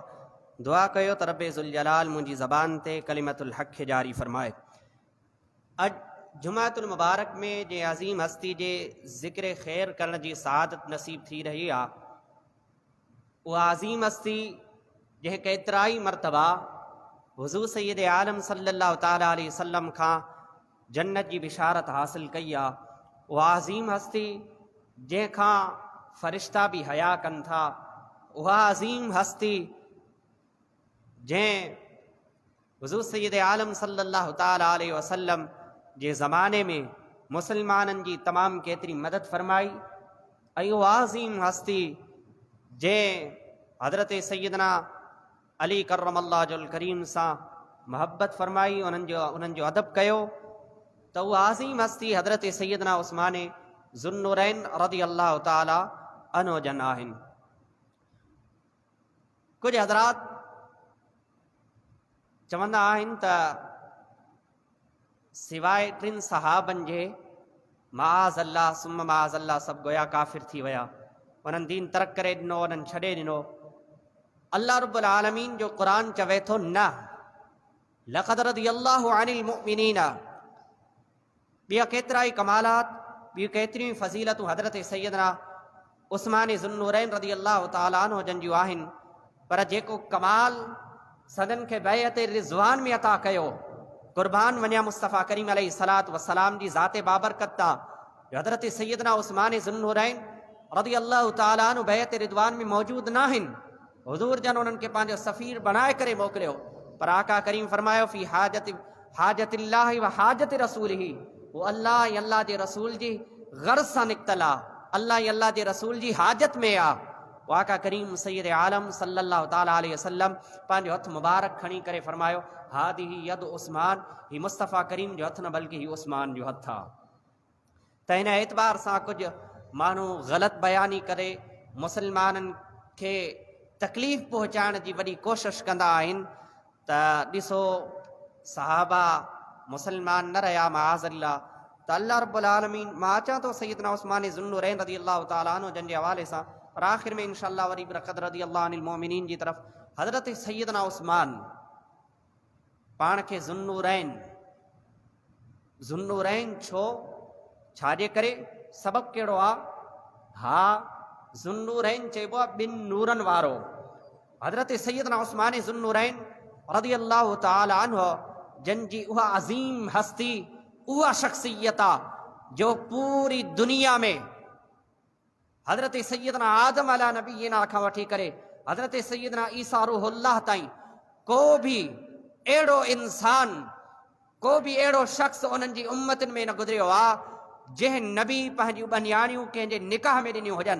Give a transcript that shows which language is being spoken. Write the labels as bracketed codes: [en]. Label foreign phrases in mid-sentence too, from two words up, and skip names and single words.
[sd] दुआ कयो त रब्बे [ar] ذو الجلال [sd] मुंहिंजी ज़बान ते [ar] كلمة الحق [sd] खे जारी फ़रमाए। अॼु जुमातुल मुबारक में जे अज़ीम हस्ती जे ज़िक्र ख़ैर करण जी सआदत नसीब थी रही आहे, उहा अज़ीम हस्ती जंहिं केतिराई मरतबा हुज़ूर सय्यद आलम [ar] صلى الله تعالى عليه وسلم [sd] खां जन्नत जी बिशारत हासिल कई आहे, उहा अज़ीम हस्ती जंहिंखां फ़रिश्ता बि हया कनि था, उहा अज़ीम हस्ती जंहिं हुज़ूर सय्यद आलम [ar] صلى الله تعالى عليه وسلم [sd] जे ज़माने में मुसलमाननि जी तमामु केतिरी मदद फ़रमाई, ऐं उहा अज़ीम हस्ती जंहिं हज़रत सय्यदना अली [ar] كرم الله وجهه الكريم [sd] सां मोहब्बत फ़रमाई, उन्हनि जो अदब कयो, त उहा अज़ीम हस्ती हज़रत सय्यदना उस्मान ज़ुन्नुरैन [ar] رضي الله تعالى عنه [sd] जन आहिनि। कुझु हज़रात चवंदा आहिनि त सिवाइ 3 सहाबनि जे [ar] معاذ الله ثم معاذ الله [sd] सभु गोया काफ़िर थी विया, उन्हनि दीन तरक करे ॾिनो, उन्हनि छॾे ॾिनो। अल्लाह रब्बुल आलमीन जो क़ुरान चवे थो न [ar] لقد رضي الله عن المؤمنين, [sd] ॿिया केतिरा ई कमालात, ॿियूं केतिरियूं फ़ज़ीलतूं हज़रत सय्यदना उस्मान ज़ुन्नुरैन [ar] رضي الله تعالى عنه [sd] जन जूं आहिनि, पर जेको कमाल सदन खे बैअत रिज़वान में अता कयो, क़ुर्बान वञा मुस्तफ़ा करीम [ar] عليه الصلاة والسلام [sd] जी ज़ाते बाबरकत ता हज़रत सय्यदना उस्मान ज़ुन्नुरैन [ar] رضي الله تعالى عنه [sd] बैअत रिज़वान में मौजूद न आहिनि। हुज़ूर जन उन्हनि खे पंहिंजो सफ़ीर बणाए करे मोकिलियो, पर आका करीम फरमायो [ar] في حاجة الله وحاجة رسوله, [sd] वो अल्लाह ऐं अल्लाह जे रसूल जी ग़र्ज़ सां निकितल आहे, अल्लाह ऐं अल्लाह जे रसूल जी हाजत में आहे। आका करीम सय्यद आलम [ar] صلى الله تعالى عليه وسلم [sd] पंहिंजो हथ मुबारक खणी करे फरमायो [ar] هذه يد عثمان, [sd] ही मुस्तफ़ा करीम जो हथ न बल्कि ही उस्मान जो हथ आहे। त हिन एतबार सां कुझु माण्हू ग़लति बयानी करे मुसलमाननि खे तकलीफ़ पहुचाइण जी वॾी कोशिशि कंदा आहिनि त ॾिसो सहाबा मुसलमान न रहिया माज़अल्लाह, त अल्लाह रब्बुल आलमीन मां अचां थो सय्यदना उस्मान ज़ुन्नुरैन [ar] رضي الله تعالى عنه [sd] जन जे हवाले सां, पर आख़िर में इंशाअल्लाह वरी [ar] لقد رضي الله عن المؤمنين [sd] जी तरफ़ हज़रत सय्यदना उस्मान पाण खे ज़ुन्नुरैन छो, छाजे करे, सबबु कहिड़ो आहे? हा, ज़ुन्नुरैन चइबो आहे ॿिनि नूरनि वारो। हज़रत सय्यदना उस्मान ज़ुन्नुरैन [ar] رضي الله تعالى عنه [sd] जन जी उहा अज़ीम हस्ती, उहा शख़्सियत आहे जो पूरी दुनिया में हज़रत सय्यदना आदम [ar] على نبينا [sd] खां वठी करे हज़रत सय्यदना ईसा रूहुल्लाह ताईं को भी अहिड़ो इंसान को बि अहिड़ो शख़्स उन्हनि जी उम्मतनि में न गुज़रियो आहे जंहिं नबी पंहिंजियूं बनियाणियूं कंहिंजे निकाह में ॾिनियूं हुजनि।